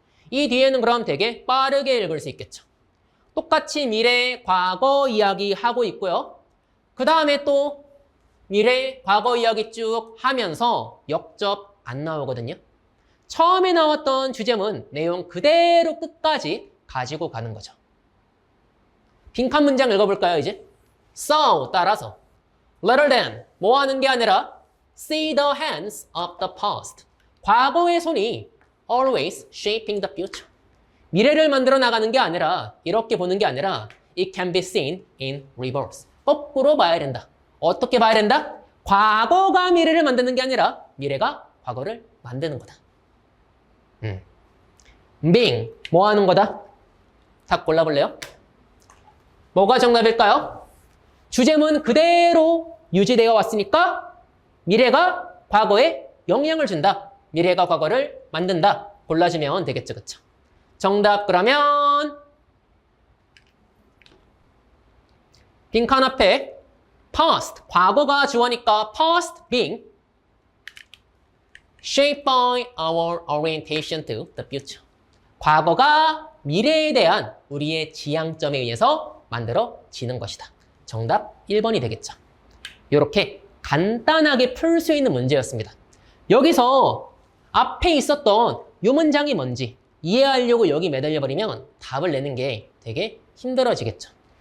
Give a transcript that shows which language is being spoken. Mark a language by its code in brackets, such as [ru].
[ko] 이 뒤에는 그럼 되게 빠르게 읽을 수 있겠죠. 똑같이 미래, 과거 이야기 하고 있고요. 그 다음에 또 미래, 과거 이야기 쭉 하면서 역접 안 나오거든요. 처음에 나왔던 주제문 내용 그대로 끝까지 가지고 가는 거죠. 빈칸 문장 읽어볼까요, 이제? [en] So, 따라서 rather than, [ko] 뭐 하는 게 아니라 [en] see the hands of the past. [ko] 과거의 손이 [en] always shaping the future. [ko] 미래를 만들어 나가는 게 아니라 이렇게 보는 게 아니라 [en] it can be seen in reverse. [ko] 거꾸로 봐야 된다. 어떻게 봐야 된다? 과거가 미래를 만드는 게 아니라 미래가 과거를 만드는 거다. being, 뭐 하는 거다? 다 골라볼래요? 뭐가 정답일까요? 주제문 그대로 유지되어 왔으니까 미래가 과거에 영향을 준다. 미래가 과거를 만든다. 골라주면 되겠죠, 그쵸? 정답 그러면 빈칸 앞에 [en] past, [ko] 과거가 주어니까 [en] past being shaped by our orientation to the future. [ko] 과거가 미래에 대한 우리의 지향점에 의해서 만들어지는 것이다. 정답 1번이 되겠죠. 이렇게 간단하게 풀 수 있는 문제였습니다. 여기서 앞에 있었던 이 문장이 뭔지 이해하려고 여기 매달려버리면 답을 내는 게 되게 힘들어지겠죠.